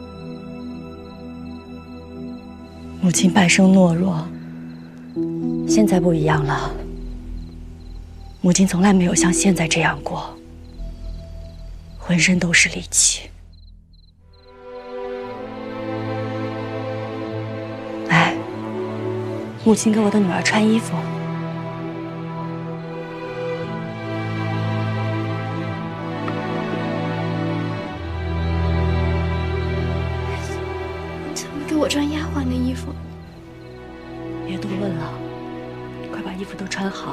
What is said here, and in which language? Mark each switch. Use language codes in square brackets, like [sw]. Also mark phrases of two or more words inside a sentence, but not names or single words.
[zh] 母親半生懦弱，現在不一樣了。母親從來沒有像現在這樣過，渾身都是力氣。來，母親給我的女兒穿衣服。怎么给我穿丫鬟的衣服？別多問了，快把衣服都穿好。